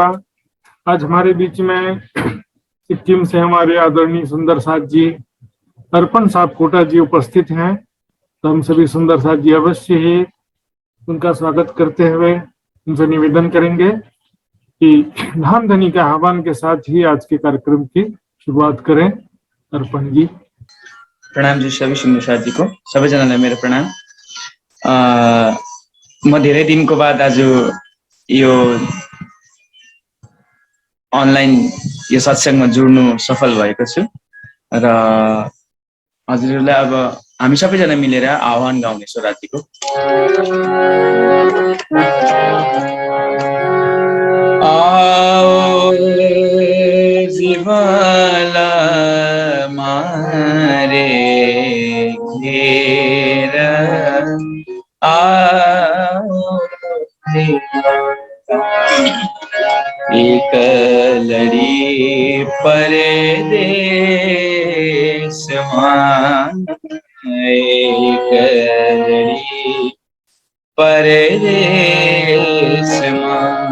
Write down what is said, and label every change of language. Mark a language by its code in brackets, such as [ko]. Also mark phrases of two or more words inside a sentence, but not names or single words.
[hi] आज हमारे बीच में सिक्किम से हमारे आदरणीय सुंदर साथ जी अर्पण साहब कोटा जी उपस्थित हैं, तो हम सभी सुंदर साथ जी अवश्य ही उनका स्वागत करते हुए उनसे निवेदन करेंगे कि धामधनी के आह्वान के साथ ही आज के कार्यक्रम की शुरुआत करें। अर्पण जी। [ne] प्रणाम जी सबै सुन्दर साथीको सबैजनालाई मेरो प्रणाम। म धेरै दिनको बाद आज यो अनलाइन यो सत्संगमा जुड्नु सफल भएको छु र हजुरहरूलाई अब हामी सबैजना मिलेर आह्वान गाउनेछौँ रातिको। [gu] આઓ જીવલા મારે ઘેર એક લડી પરદેશ માં, એક લડી પરદેશ માં,